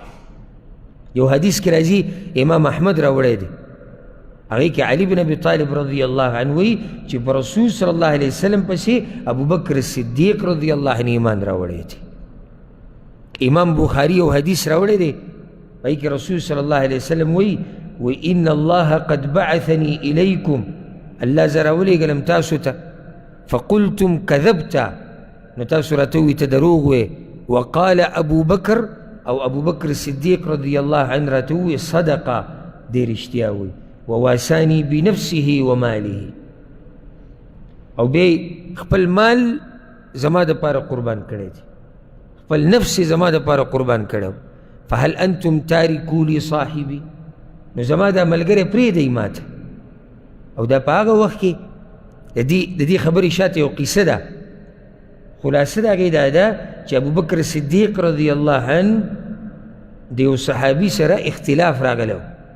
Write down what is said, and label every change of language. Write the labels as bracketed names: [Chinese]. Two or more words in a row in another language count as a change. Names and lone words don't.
[Pashto] یو حدیث کې راځي امام احمد راوړی دی، هغې کې علي بن ابي طالب [Arabic] رضی الله عنه [Pashto] وی چې په رسول [Arabic] صلی الله علیه وسلم [Pashto] پسې ابوبکر صدیق [Arabic] رضی الله عنه [Pashto] ایمان راوړی دی. امام بخاري یو حدیث راوړی دی، هغې کې رسول [Arabic] صلی الله علیه وسلم [Pashto] وی [Arabic] ان الله قد بعثني الیکم، [Pashto] الله زه راولیږلم تاسو ته، [Arabic] فقلتم کذبت، [Pashto] نو تاسو راته ووایي ته دروغ وې، [Arabic] وقال ابو بکر، [Pashto] او ابو بکر صدیق [Arabic] رضی الله عنه [Pashto] راته ووایي صدقه، دی رښتیا وایي، [Arabic] وواسانی بنفسه وماله، [Pashto] او بیا خپل مال زما دپاره قربان کړی دی، خپل نفس زما دپاره قربان کړی. [Arabic] فهل انتم تارکو لی صاحبي، [Pashto] نو زما دا ملګری پرېږدئ ما ته. او دا په هغه وخت کې د دې خبرې شاته یو قیسه ده، خلاصه د هغې دا ده چې ابوبکر صدیق [Arabic] رضی الله عنه [Pashto] د یو صحابي سره اختلاف راغلی و.